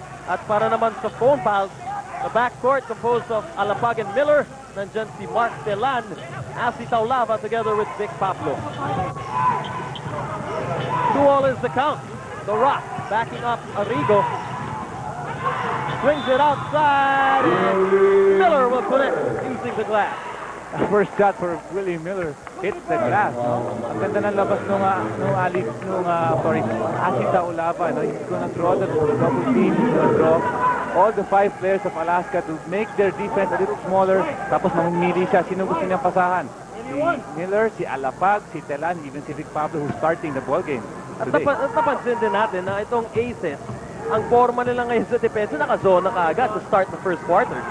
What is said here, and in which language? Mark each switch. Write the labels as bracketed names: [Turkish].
[Filipino] At para naman sa [English] Phonepals, the backcourt composed of Alapag and Miller, [Filipino] nandyan si [English] Mark Telan, Asi Taulava, together with Vic Pablo. 2-all is the count. The Rock backing up Arrigo. Swings it outside, and Miller will put it using the glass. First shot for Willie Miller hits the glass. No? [Filipino] Ang ganda ng labas nung Asi Taulava. No? [English] He's gonna draw the double team. He's gonna draw all the 5 players of Alaska to make their defense a little smaller. [Filipino] Tapos mamimili siya. Sino gusto niyang pasahan? Si Miller, si Alapag, si Telan, even si Vic Pablo [English] who's starting the ball game. [Filipino] At napansin din natin na itong Aces, ang forma nila ngayon sa depensa, naka-zona kaagad [English] to start the first quarter.